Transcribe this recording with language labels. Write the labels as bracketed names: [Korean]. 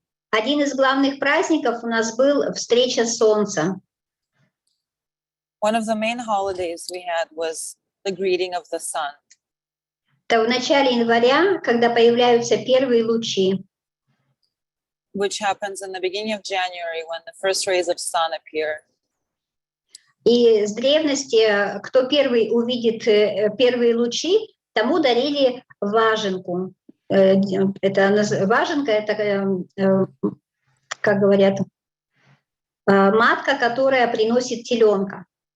[Russian] Один из главных праздников у нас был встреча солнца. [English] One of the main holidays we had was the greeting of the sun. [Russian] Это в начале января, когда появляются первые лучи. [English] Which happens in the beginning of January when the first rays of sun appear. [Russian] И с древности, кто первый увидит первые лучи, тому дарили важенку. Важенка, это, как говорят, матка, которая приносит теленка.